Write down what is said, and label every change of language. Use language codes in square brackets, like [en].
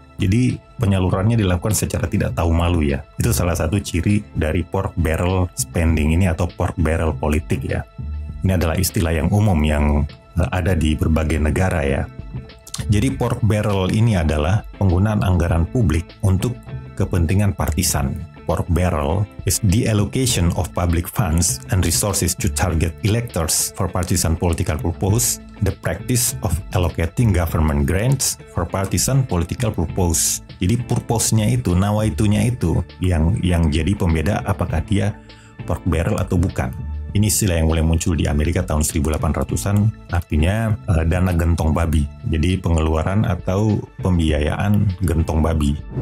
[id] Jadi penyalurannya dilakukan secara tidak tahu malu ya. Itu salah satu ciri dari pork barrel spending ini atau pork barrel politik ya. Ini adalah istilah yang umum yang ada di berbagai negara ya. Jadi pork barrel ini adalah penggunaan anggaran publik untuk kepentingan partisan. [en] Pork barrel is the allocation of public funds and resources to target electors for partisan political purpose, the practice of allocating government grants for partisan political purpose. [id] Jadi purpose-nya itu, nawaitunya itu yang jadi pembeda apakah dia pork barrel atau bukan. Ini istilah yang mulai muncul di Amerika tahun 1800-an, artinya dana gentong babi. Jadi pengeluaran atau pembiayaan gentong babi.